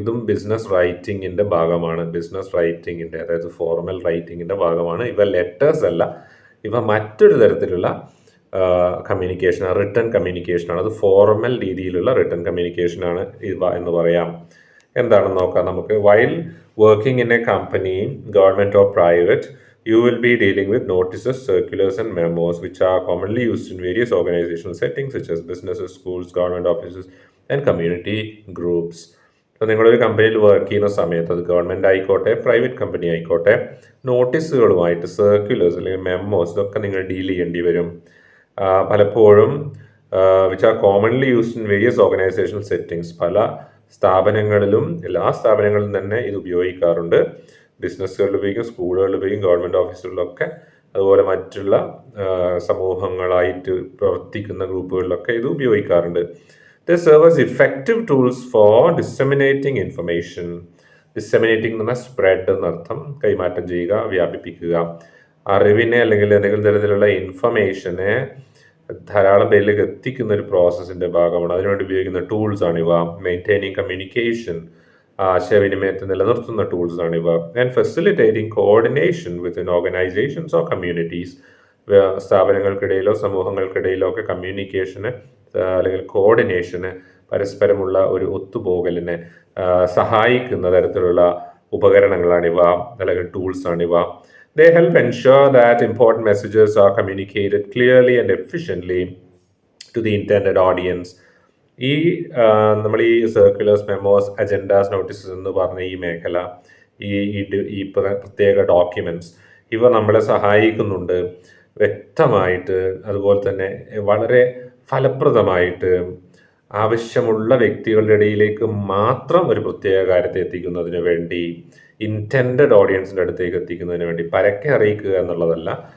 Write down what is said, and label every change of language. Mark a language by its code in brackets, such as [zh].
[ml] ഇതും ബിസിനസ് റൈറ്റിങ്ങിൻ്റെ ഭാഗമാണ്. ബിസിനസ് റൈറ്റിങ്ങിൻ്റെ, അതായത് ഫോർമൽ റൈറ്റിങ്ങിൻ്റെ ഭാഗമാണ്. ഇവ ലെറ്റേഴ്സ് അല്ല, ഇവ മറ്റൊരു തരത്തിലുള്ള കമ്മ്യൂണിക്കേഷൻ, റിട്ടൺ കമ്മ്യൂണിക്കേഷനാണ്. അത് ഫോർമൽ രീതിയിലുള്ള റിട്ടൺ കമ്മ്യൂണിക്കേഷനാണ് ഇവ എന്ന് പറയാം. എന്താണെന്ന് നോക്കാം നമുക്ക്. [en] While working in a company, government or private, you will be dealing with notices, circulars and memos which are commonly used in various organizational settings such as businesses, schools, government offices and community groups. [ml] അപ്പോൾ നിങ്ങളൊരു കമ്പനിയിൽ work ചെയ്യുന്ന സമയത്ത്, അത് government ആയിക്കോട്ടെ private company ആയിക്കോട്ടെ, നോട്ടീസുകളുമായിട്ട്, circulars അല്ലെങ്കിൽ memos, ഇതൊക്കെ നിങ്ങൾ ഡീൽ ചെയ്യേണ്ടി വരും. പലപ്പോഴും [en] which are commonly used in various organizational settings, [ml] പല സ്ഥാപനങ്ങളിലും, എല്ലാ സ്ഥാപനങ്ങളിലും തന്നെ ഇത് ഉപയോഗിക്കാറുണ്ട്. ബിസിനസ്സുകളിൽ ഉപയോഗിക്കും, സ്കൂളുകളിൽ ഉപയോഗിക്കും, ഗവൺമെൻറ് ഓഫീസുകളിലൊക്കെ, അതുപോലെ മറ്റുള്ള സമൂഹങ്ങളായിട്ട് പ്രവർത്തിക്കുന്ന ഗ്രൂപ്പുകളിലൊക്കെ ഇത് ഉപയോഗിക്കാറുണ്ട്. [en] They serve as effective tools for disseminating information. [ml] Disseminating എന്ന് പറഞ്ഞാൽ സ്പ്രെഡ് എന്നർത്ഥം, കൈമാറ്റം ചെയ്യുക, വ്യാപിപ്പിക്കുക. അറിവിനെ അല്ലെങ്കിൽ എന്തെങ്കിലും തരത്തിലുള്ള ഇൻഫർമേഷനെ ധാരാളം പേരിലേക്ക് എത്തിക്കുന്ന ഒരു പ്രോസസ്സിൻ്റെ ഭാഗമാണ്. അതിനുവേണ്ടി ഉപയോഗിക്കുന്ന ടൂൾസാണിവ. [en] maintaining communication, [ml] ആശയവിനിമയത്തെ നിലനിർത്തുന്ന ടൂൾസാണിവ. [en] And facilitating coordination within organizations or communities. [ml] സ്ഥാപനങ്ങൾക്കിടയിലോ സമൂഹങ്ങൾക്കിടയിലോ ഒക്കെ കമ്മ്യൂണിക്കേഷന് അല്ലെങ്കിൽ കോർഡിനേഷന്, പരസ്പരമുള്ള ഒരു ഒത്തുപോകലിനെ സഹായിക്കുന്ന തരത്തിലുള്ള ഉപകരണങ്ങളാണിവ അല്ലെങ്കിൽ ടൂൾസാണിവ. [en] They help ensure that important messages are communicated clearly and efficiently to the intended audience. [ml] ഈ നമ്മൾ ഈ സർക്കുലേഴ്സ്, മെമ്മോസ്, അജൻഡാസ്, നോട്ടീസസ് എന്ന് പറഞ്ഞ ഈ മേഖല, ഈ പ്രത്യേക ഡോക്യുമെൻറ്റ്സ്, ഇവ നമ്മളെ സഹായിക്കുന്നുണ്ട് വ്യക്തമായിട്ട്, അതുപോലെ തന്നെ വളരെ ഫലപ്രദമായിട്ട് ആവശ്യമുള്ള വ്യക്തികളുടെ ഇടയിലേക്ക് മാത്രം ഒരു പ്രത്യേക കാര്യത്തെ എത്തിക്കുന്നതിന് വേണ്ടി, ഇൻറ്റൻഡഡ് ഓഡിയൻസിൻ്റെ അടുത്തേക്ക് എത്തിക്കുന്നതിന് വേണ്ടി, പരക്കെ അറിയിക്കുക എന്നുള്ളതല്ല.